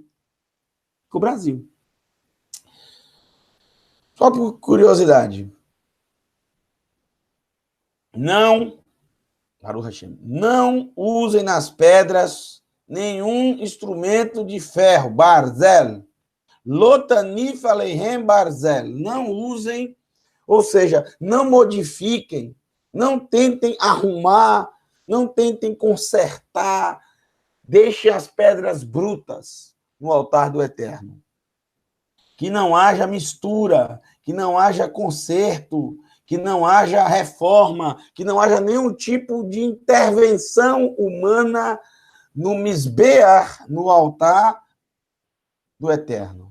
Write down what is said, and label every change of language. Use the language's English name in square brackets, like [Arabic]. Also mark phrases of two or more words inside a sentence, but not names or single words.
[Portuguese] Ficou Brasil. Só por curiosidade. Não usem nas pedras nenhum instrumento de ferro, barzel. [Hebrew] לא תניף עליהם ברזל. [Portuguese] Não usem, ou seja, não modifiquem, não tentem arrumar, não tentem consertar, deixem as pedras brutas no altar do Eterno. Que não haja mistura, que não haja conserto, que não haja reforma, que não haja nenhum tipo de intervenção humana no misbear, no altar do Eterno.